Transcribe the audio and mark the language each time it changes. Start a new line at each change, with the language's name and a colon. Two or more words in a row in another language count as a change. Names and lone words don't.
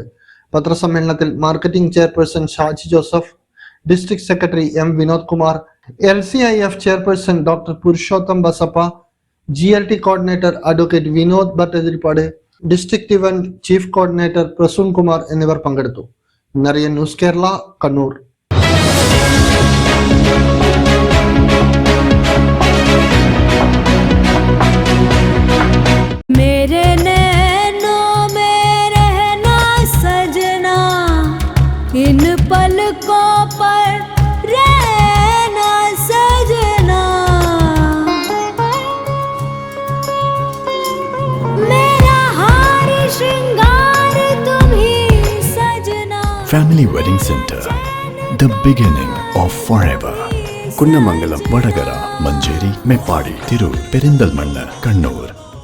Malayalam: പത്രസമ്മേളനത്തിൽ
English: marketing chairperson
Malayalam: ഷാജി ജോസഫ്,
English: district secretary
Malayalam: M വിനോദ് കുമാർ, LCIF
English: chairperson doctor
Malayalam: പുരുഷോത്തം ബസപ്പ, GLT
English: coordinator advocate
Malayalam: വിനോദ് ഭട്ടതിരിപ്പാട്,
English: district event chief coordinator
Malayalam: പ്രസൂൺ കുമാർ എന്നിവർ പങ്കെടുത്തു. നറിയൻ ന്യൂസ് കേരള, കണ്ണൂർ.
Hindi: इन पलकों पर रहना सजना, मेरा हार श्रृंगार तुम ही सजना.
English: Family Wedding Center, the beginning of forever.
Malayalam: കുന്നമംഗലം, വടകര, മഞ്ചേരി, മേപ്പാടി, തിരൂർ, പെരിന്തൽമണ്ണ, കണ്ണൂർ.